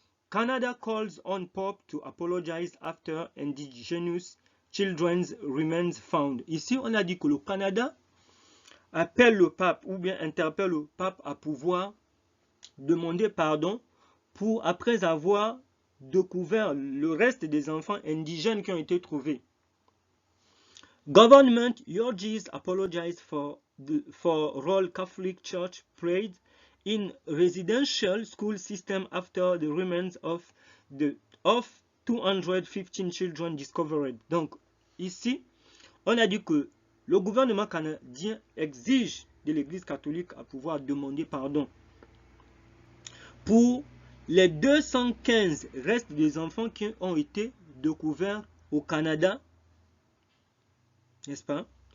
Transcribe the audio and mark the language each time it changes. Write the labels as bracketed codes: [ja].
[en] Canada calls on Pope to apologize after indigenous children's remains found. [fr] Ici, on a dit que le Canada appelle le pape ou bien interpelle le pape à pouvoir demander pardon pour après avoir découvert le reste des enfants indigènes qui ont été trouvés. [en] Government urges apologize for role Catholic Church played in residential school system after the remains of 215 children discovered. [fr] Donc ici, on a dit que le gouvernement canadien exige de l'Église catholique à pouvoir demander pardon pour les 215 restes des enfants qui ont été découverts au Canada, n'est-ce pas?